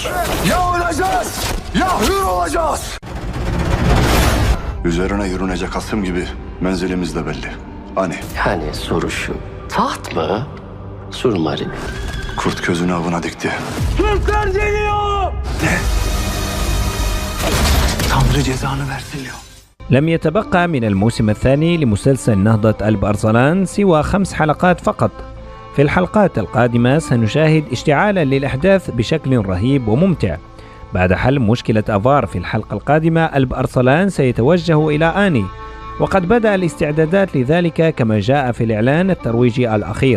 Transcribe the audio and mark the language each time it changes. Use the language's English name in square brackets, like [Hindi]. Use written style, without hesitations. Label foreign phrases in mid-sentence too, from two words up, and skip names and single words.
[Turkish] Ya öleceğiz ya hür olacağız. Üzerine yürünecek hasım gibi menzilimiz de belli. Hani? Yani soru şu. Taht mı? Surmari mi? Kurt gözünü avına dikti. Türkler geliyor! Ne? Tanrı cezanı versin ya. [Arabic] لم يتبقى من الموسم الثاني لمسلسل نهضة قلب أرسلان سوى 5 حلقات فقط. في الحلقات القادمة سنشاهد اشتعالا للأحداث بشكل رهيب وممتع. بعد حل مشكلة أفار في الحلقة القادمة، قلب أرسلان سيتوجه إلى آني، وقد بدأ الاستعدادات لذلك كما جاء في الإعلان الترويجي الأخير.